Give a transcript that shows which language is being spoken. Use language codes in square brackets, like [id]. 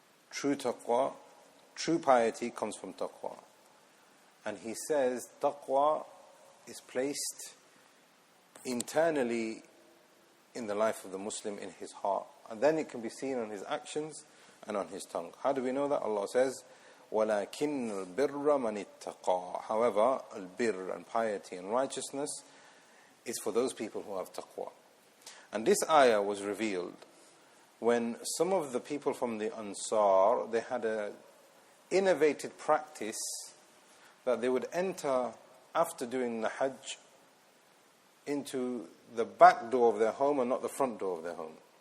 [en] True taqwa, true piety comes from taqwa. And he says taqwa is placed internally in the life of the Muslim, in his heart, and then it can be seen on his actions and on his tongue. How do we know that? Allah says, [ar] وَلَكِنَّ الْبِرَّ مَنِ اتَّقَى. [en] However, al-birr and piety and righteousness is for those people who have taqwa. And this ayah was revealed when some of the people from the Ansar, they had an innovated practice that they would enter after doing the Hajj into the back door of their home and not the front door of their home.